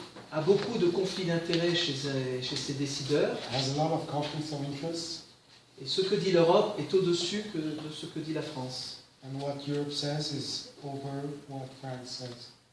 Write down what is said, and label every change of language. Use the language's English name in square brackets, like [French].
[French] a beaucoup de conflits d'intérêts chez ses décideurs. [English] has a lot of conflicts of interest. [French] Et ce que dit l'Europe est au-dessus de ce que dit la France. [English] And what Europe says is over what France says.